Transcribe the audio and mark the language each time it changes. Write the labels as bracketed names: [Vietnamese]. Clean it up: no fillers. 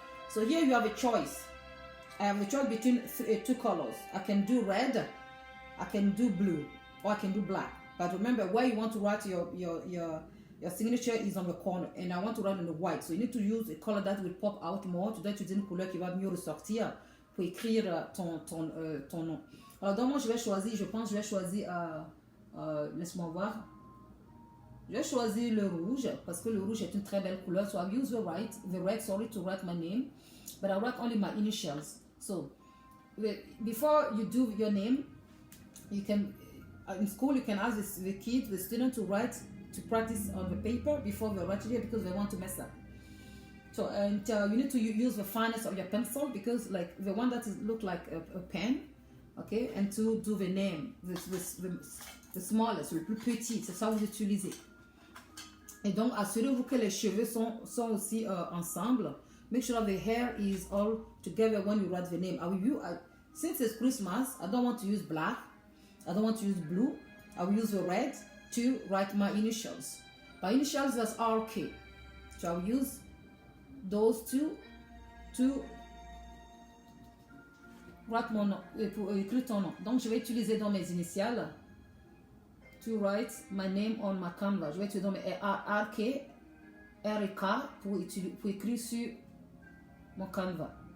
[English] So here you have a choice. I have a choice between two colors. I can do red, I can do blue, or I can do black. But remember, where you want to write your signature is on the corner, and I want to write in the white. So you need to use a color that will pop out more. [French] Tu dois utiliser une couleur qui va mieux ressortir pour écrire ton nom. Alors donc moi je vais choisir, laisse-moi voir. Je vais choisir le rouge parce que le rouge est une très belle couleur. [English] So I'll use the red, to write my name, but I write only my initials. So before you do your name, you can in school you can ask the student to practice on the paper before they write it because they want to mess up. So and you need to use the fineness of your pencil, because like the one that look like a pen, okay, and to do the name, the smallest, [French] le plus petit, c'est ça que vous utilisez. Et donc assurez-vous que les cheveux sont aussi ensemble. [English] Make sure that the hair is all together when you write the name. Since it's Christmas, I don't want to use black, I don't want to use blue. I will use the red to write my initials. My initials is RK. So I will use those two to write [French] mon nom, pour écrire ton nom. Donc je vais utiliser dans mes initiales [English] to write my name on my canvas. [French] Je vais utiliser dans mes RK, RK pour écrire sur mon canvas.